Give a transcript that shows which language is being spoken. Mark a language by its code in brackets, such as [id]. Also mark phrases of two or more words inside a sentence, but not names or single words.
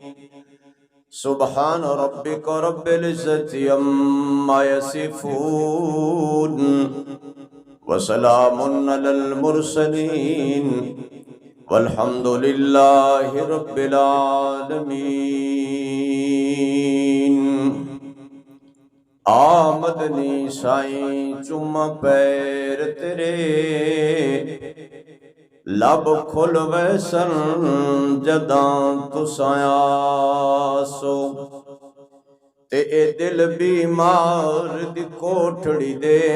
[ar] سبحان ربک رب العزة عما یصفون وسلام علی المرسلین والحمد للہ رب العالمین۔ [skr] آمدنی سائیں چم پیر تیرے لب کھل ویسن جداں تساں آسو تے اے دل بیمار دی کوٹھڑی دے